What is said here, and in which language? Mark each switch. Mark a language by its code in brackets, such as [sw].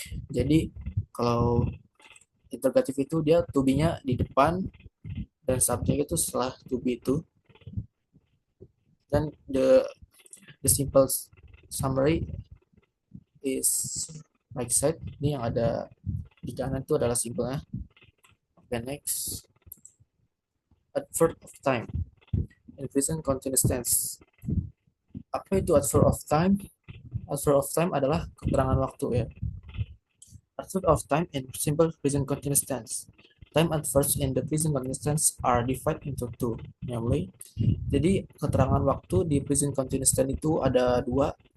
[id] Jadi kalau interrogatif itu dia to be-nya di depan dan subject itu setelah to be itu. [en] Dan the simple summary is right side. [id] Ini yang ada di kanan itu adalah simpelnya. [en] Okay, next. Adverb of time in present continuous tense. [id] Apa itu adverb of time? Adverb of time adalah keterangan waktu ya. [en] Adverb of time in simple present continuous tense. Time adverbs in the present continuous tense are divided into two, namely. [id] Jadi keterangan waktu di present continuous tense itu ada dua,